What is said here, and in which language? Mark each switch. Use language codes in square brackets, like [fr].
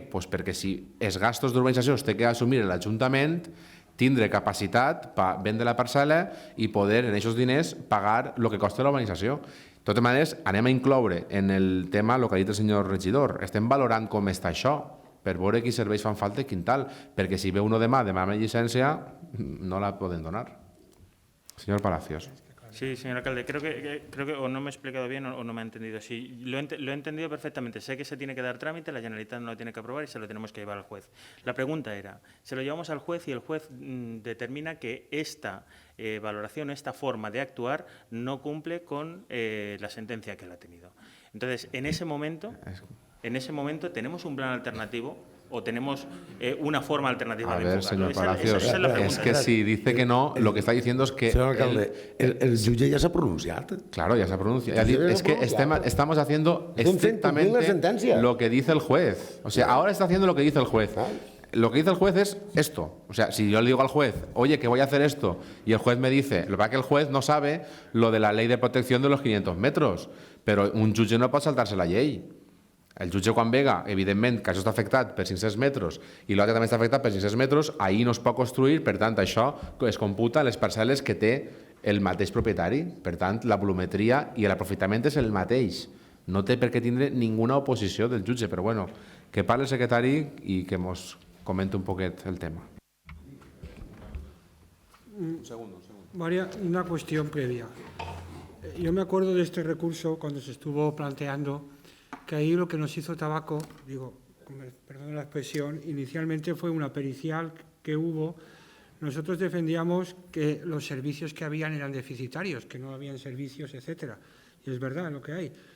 [ca] Pues perquè si els gastos d'urbanització els té que assumir l'Ajuntament, tindre capacitat per vendre la parcel·la i poder, en aquests diners, pagar el que costa l'urbanització. De totes maneres, anem a incloure en el tema el que ha dit el senyor regidor. Estem valorant com està això, per veure quins serveis fan falta i quin tal, perquè si ve uno demà amb llicència, no la poden donar. [es] Señor Palacios. Sí, señor alcalde, creo que o no me he explicado bien o no me ha entendido. Sí, lo he entendido perfectamente. Sé que se tiene que dar trámite, la Generalitat no lo tiene que aprobar y se lo tenemos que llevar al juez. La pregunta era, se lo llevamos al juez y el juez determina que esta valoración, esta forma de actuar no cumple con la sentencia que él ha tenido. Entonces, en ese momento tenemos un plan alternativo o tenemos una forma alternativa de ver, enfocarlo. señor Palacios, Esa es la es que si dice que no, lo que está diciendo es que... Señor alcalde, [ca] el jutge ja s'ha pronunciat. [es] Claro, ya se ha pronunciado. Es que estamos haciendo estrictamente lo que dice el juez. O sea, ahora está haciendo lo que dice el juez. Lo que dice el juez es esto. O sea, si yo le digo al juez, oye, que voy a hacer esto, y el juez me dice, lo que pasa es que el juez no sabe lo de la ley de protección de los 500 metros, pero [ca] un jutge no pot saltar-se la llei. El jutge quan vega, evidentment, que això està afectat per 500 metres i l'altre també està afectat per 500 metres, ahir no es pot construir, per tant, això es computa les parcel·les que té el mateix propietari. Per tant, la volumetria i l'aprofitament és el mateix. No té per què tindre ninguna oposició del jutge, però bueno, que parli el secretari i que ens comente un poquet el tema. [es] María, una cuestión previa. Yo me acuerdo de este recurso cuando se estuvo planteando que ahí lo que nos hizo Tabaco, perdón la expresión, inicialmente fue una pericial que hubo. Nosotros defendíamos que los servicios que habían eran deficitarios, que no habían servicios, etcétera. Y es verdad lo que hay.